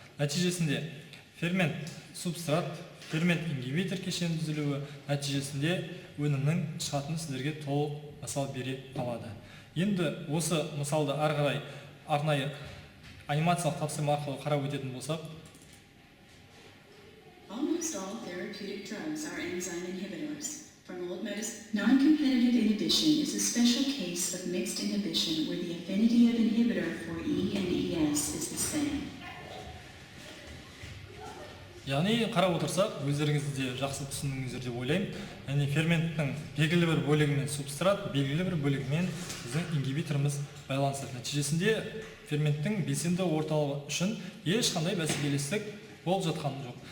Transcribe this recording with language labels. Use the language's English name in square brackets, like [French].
[Kazakh] Нәтижесінде фермент субстрат, фермент ингибитор кешені түзілуі нәтижесінде өнімнің шығатыны сіздерге толық мысал бере алады. Енді осы мысалды ары қарай арнайы анимациялық тапсырма арқылы қарап өтетін болсақ, [English] almost all therapeutic drugs are enzyme inhibitors. From old medicine, non-competitive inhibition is a special case of mixed inhibition where the affinity of inhibitor for E and ES is the same. [Kazakh] Яғни қарап отырсақ, өздеріңізде жақсы түсіндіңіздер деп ойлаймын. Яғни ферменттің белгілі бір бөлігімен субстрат, белгілі бір бөлігімен біздің ингибиторымыз байланысады. Нәтижесінде ферменттің белсенді орталығы үшін ешқандай бәсекелестік болып жатқан жоқ.